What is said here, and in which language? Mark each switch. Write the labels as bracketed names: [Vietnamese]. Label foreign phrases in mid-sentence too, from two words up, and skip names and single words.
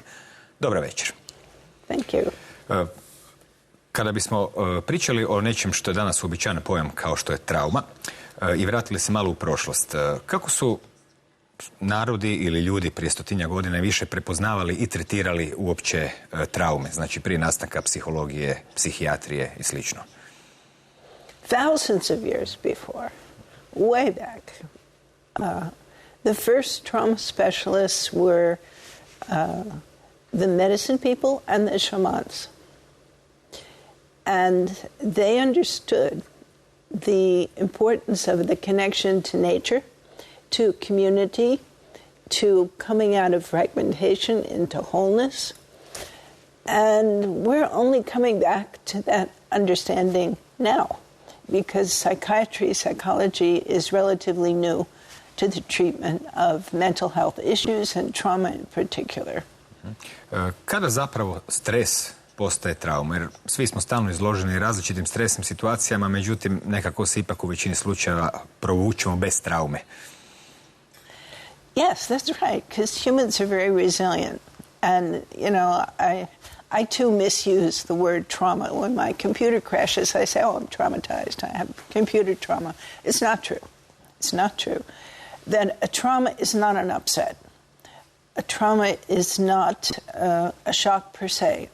[Croatian] Dobro večer. [English] Thank you. [Croatian] Kada bismo pričali o nečem što je danas uobičajen pojam kao što je trauma i vratili se malo u prošlost, kako su narodi ili ljudi prije 100 godina više prepoznavali i tretirali uopće traume, znači prije nastanka psihologije, psihijatrije i slično? [English] Thousands of years before, way back, the first trauma specialists were the medicine people and the shamans. And they understood the importance of the connection to nature, to community, to coming out of fragmentation into wholeness. And we're only coming back to that understanding now, because psychiatry, psychology is relatively new to the treatment of mental health issues and trauma in particular. [Croatian] Kada zapravo stres postaje trauma? Jer svi smo stalno izloženi različitim stresnim situacijama, međutim nekako se ipak u većini slučajeva provučemo bez traume. [English] Yes, that's right, because humans are very resilient. And, you know, I too misuse the word trauma. When my computer crashes, I say, oh, I'm traumatized. I have computer trauma. It's not true. It's not true. Then a trauma is not an upset. A trauma is not a shock per se.